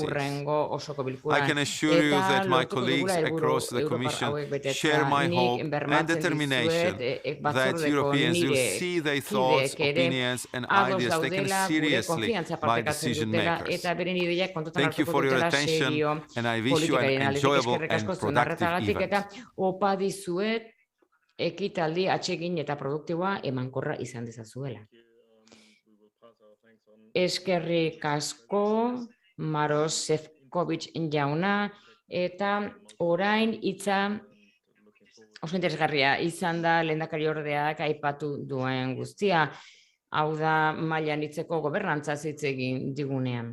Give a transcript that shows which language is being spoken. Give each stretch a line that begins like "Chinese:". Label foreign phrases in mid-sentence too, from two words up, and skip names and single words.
English: I can assure you that my colleagues across the Commission share my hope and determination that Europeans will see their thoughts, opinions and ideas taken seriously by decision makers. Thank you for your attention and I wish you an enjoyable and productive event.
Basque: Ekitaldi atsegin eta produktiboa emankorra izan dezazuela. Eskerrik asko, Maros Šefčovič jauna, eta orain hitza oso interesgarria izan da lehendakariordeak aipatu duen guztia, hau da mailan hitzeko gobernantzaz hitz egin digunean.